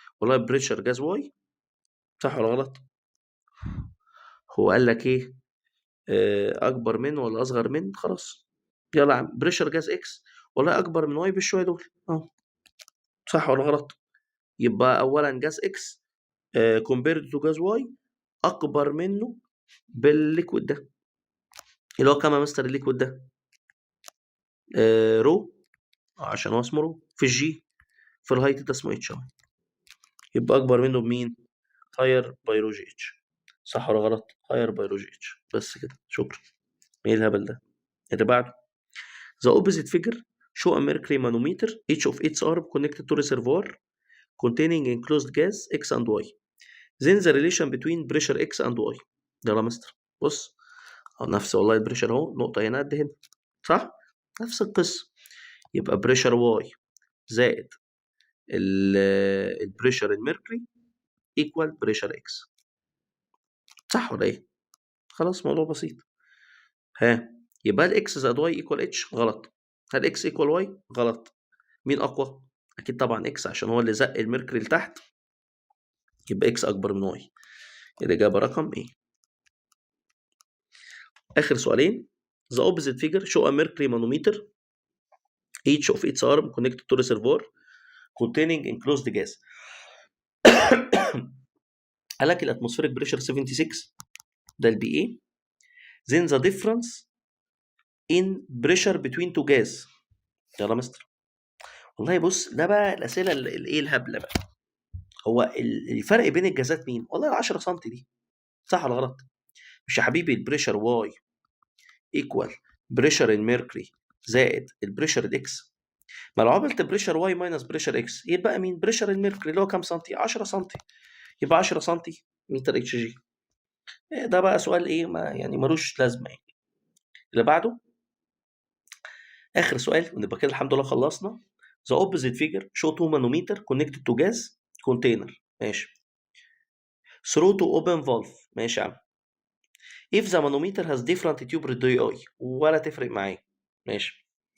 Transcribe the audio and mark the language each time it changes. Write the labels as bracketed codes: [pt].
[ar] والله بريشر جاز واي، صح ولا غلط؟ هو قال لك ايه؟ اكبر من ولا اصغر من؟ خلاص يلا يا عم بريشر جاز اكس والله اكبر من واي بالشويه دول اهو، صح ولا غلط؟ يبقى اولا جاز اكس كومبيرد تو جاز واي اكبر منه بالليكويد ده اللي هو كام يا مستر الليكويد ده؟ رو، عشان هو اسمه رو في الجي، في الهايت ده اسمه اتش اهو، يبقى اكبر منه بمين؟ هاير بيروجي اتش. صح ولا غلط؟ هاير بيروجي اتش. بس كده شكرا. ايه الهبل ده؟ اللي بعده. [en] The opposite figure show a mercury manometer each of its arm connected to reservoir containing enclosed gas X and Y. Then the relation between pressure X and Y. [ar] يلا يا مستر بص، نفس والله البريشر اهو، نقطة هنا قد هنا، صح؟ نفس القصة. يبقى بريشر واي زائد البريشر الميركوري ايكوال بريشر اكس. صح ولا ايه؟ خلاص موضوع بسيط. ها يبقى هل اكس زائد واي ايكوال اتش؟ غلط. هل اكس ايكوال واي؟ غلط. مين اقوى؟ اكيد طبعا اكس عشان هو اللي زق الميركوري لتحت، يبقى اكس اكبر من واي. الاجابه رقم ايه؟ اخر سؤالين. [en] The opposite figure show a mercury manometer each of its arm connected to reservoir containing enclosed gas. [ar] قال لك الاتموسفيريك بريشر 76 ده البي اي. [en] then the difference in pressure between two gas. [ar] يلا مستر. والله بص ده بقى الاسئله الايه الهبله بقى. هو الفرق بين الجازات مين؟ والله ال 10 سم دي، صح ولا غلط؟ مش يا حبيبي البريشر واي ايكوال بريشر الميركوري زائد البريشر الاكس. ما لو عملت بريشر واي ماينس بريشر اكس يبقى مين؟ بريشر الميركوري اللي هو كام سنتي؟ 10 سنتي. يبقى 10 سنتي متر اتش جي. ده بقى سؤال ايه ما يعني ملوش لازمه يعني. اللي بعده اخر سؤال ونبقى كده الحمد لله خلصنا. [en] The opposite figure show two manometer connected to gas container. [ar] ماشي. [en] through to open valve. [ar] ماشي يا عم. [en] if the manometer has different tube radii [ar] ولا تفرق معايا. ماشي.